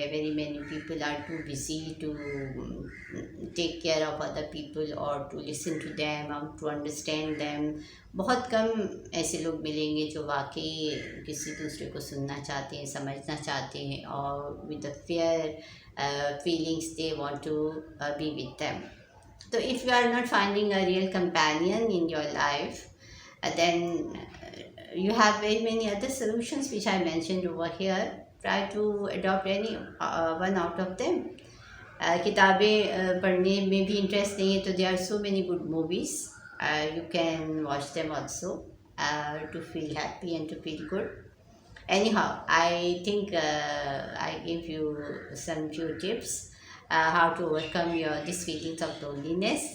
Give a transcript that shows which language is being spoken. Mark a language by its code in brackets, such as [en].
[en] Very many people are too busy to take care of other people or to listen to them or to understand them. [ur] بہت کم ایسے لوگ ملیں گے جو واقعی کسی دوسرے کو سننا چاہتے ہیں، سمجھنا چاہتے ہیں، اور [en] With the fair feelings they want to be with them. So if you are not finding a real companion in your life, then you have very many other solutions which I mentioned over here. Try to adopt any one out of them. [ur] کتابیں پڑھنے میں بھی interest نہیں ہے تو [en] there are so many good movies. You can watch them also to feel happy and to feel good. Anyhow, I think I gave you some few tips how to overcome these feelings of loneliness.